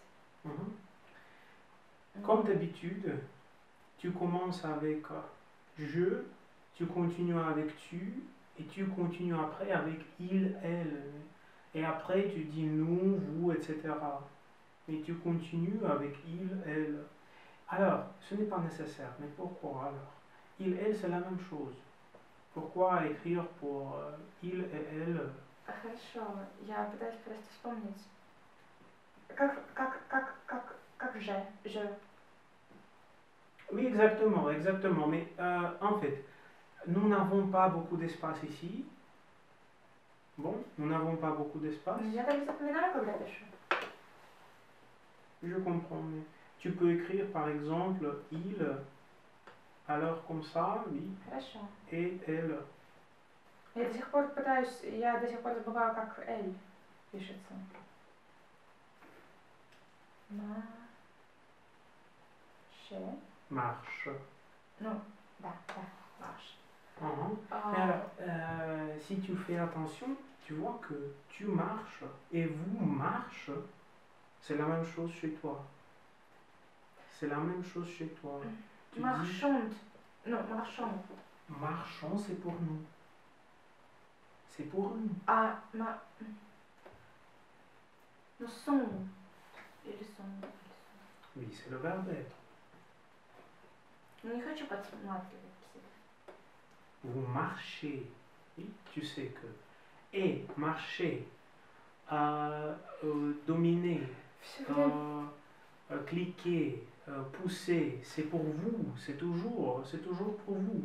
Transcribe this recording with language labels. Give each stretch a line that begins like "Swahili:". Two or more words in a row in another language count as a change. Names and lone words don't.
French: Comme d'habitude, tu commences avec je, tu continues avec tu, et tu continues après avec il, elle. Et après, tu dis nous, vous, etc. Mais tu continues avec il, elle. Alors, ce n'est pas nécessaire. Mais pourquoi alors? Il, elle, c'est la même chose. Pourquoi écrire pour il et elle?
Russian: Хорошо, я пытаюсь просто вспомнить. Как же,
French: je. Oui, exactement, exactement. Mais en fait, nous n'avons pas beaucoup d'espace ici. Bon, nous n'avons pas beaucoup d'espace.
Russian: Я так запоминаю, когда пишу.
French: Je comprends, mais tu peux écrire par exemple il, alors comme ça, oui,
Russian: Хорошо.
French: et elle.
Russian: Я до сих пор пытаюсь, я до сих пор забываю, как L пишется.
French: Marche. Non, да, marche. Mais alors, si tu fais attention, tu vois que tu marches et vous marche, c'est la même chose chez toi. C'est la même chose chez toi. Tu Marchande. Non, marchand. Marchons, c'est pour nous. C'est pour nous. Ah, nous sommes.
Russian: Или sont.
French: Oui, c'est le verbe être.
Russian: Не хочу подсматривать.
French: Vous marchez. Oui, tu sais que. Et marcher, dominer, cliquer, pousser, c'est pour vous. C'est toujours pour vous.